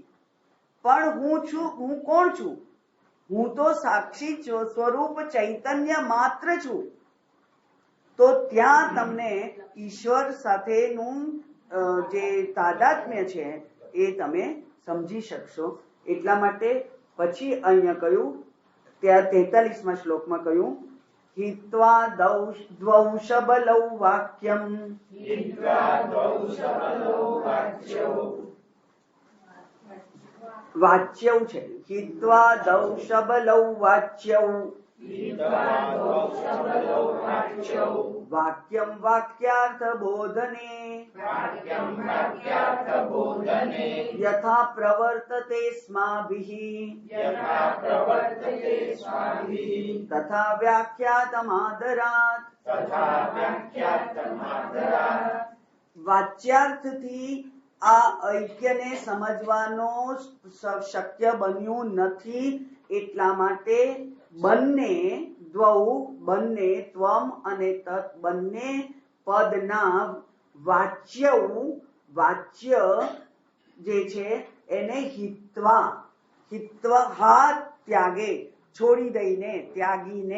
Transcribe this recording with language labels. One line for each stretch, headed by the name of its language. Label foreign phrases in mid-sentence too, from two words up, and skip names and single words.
Gujarati: પણ હું છું, હું કોણ છું? હું તો સાક્ષી સ્વરૂપ ચૈતન્ય માત્ર છું. તો ત્યાં તમને ઈશ્વર સાથેનું જે તાદાત્મ્ય છે એ તમે સમજી શકશો. એટલા માટે પછી અહીંયા કહ્યું, ત્યાં 43મા શ્લોકમાં કહ્યું,
Sanskrit: हित्वा द्वौ शबलौ वाक्यम् वाच्यौ છે. हित्वा द्वौ शबलौ वाच्यौ वाक्यं वाक्यार्थ बोधने यथा प्रवर्तते स्माभिः तथा व्याख्यातमादरात्.
Gujarati: વાચ્યાર્થથી આ ઐક્યને સમજવાનો શક્ય બન્યું નથી. એટલા માટે બંને બંને ત્વમ અને તત બંને પદના વાચ્ય જે છે એને હિત્વા ત્યાગે, છોડી દઈને, ત્યાગીને.